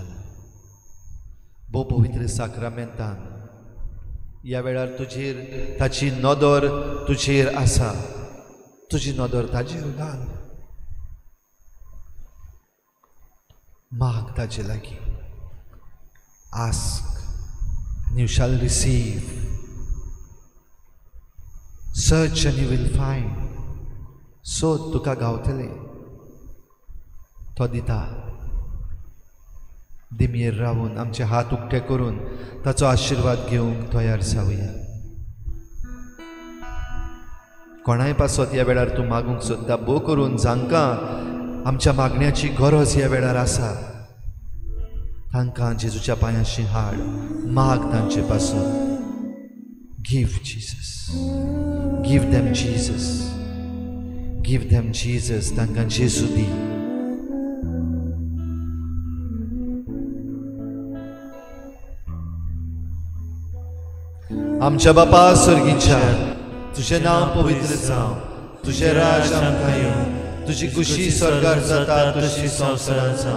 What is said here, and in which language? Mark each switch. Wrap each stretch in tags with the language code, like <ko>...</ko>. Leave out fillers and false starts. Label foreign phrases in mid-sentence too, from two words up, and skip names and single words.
<kok>भोव पवित्र साक्रामेंतान ह्या वेळार तुजेर ताची नदर तुजेर आसा. तुजी नदर ताजेर घाल. माग ताचे लागीं.</kok> <en>Ask and you shall receive. Search and you will find.</en> <kok>सोद तुका गावतलें. तो दिता. दिमेर रावून आमचे हात उक्ते करून ताचो आशिर्वाद घेवंक तयार जावया. कोणाय पासत ह्या वेळार तूं मागूंक सोदता, भोव करून जांकां आमच्या मागण्याची गरज ह्या वेळार आसा तांकां जेजूच्या पांयाशी हाड. माग तांचे पासून.</kok> <en>give Jesus. give them Jesus. give them Jesus.</en> <kok>तांकां जेजू दी. आमच्या बापा स्वर्गीच्या, तुझें नांव पवित्र जावं. तुझें राज आमकां येवं. तुजी खुशी स्वर्गार जाता तशी संवसारांत जावं.</kok>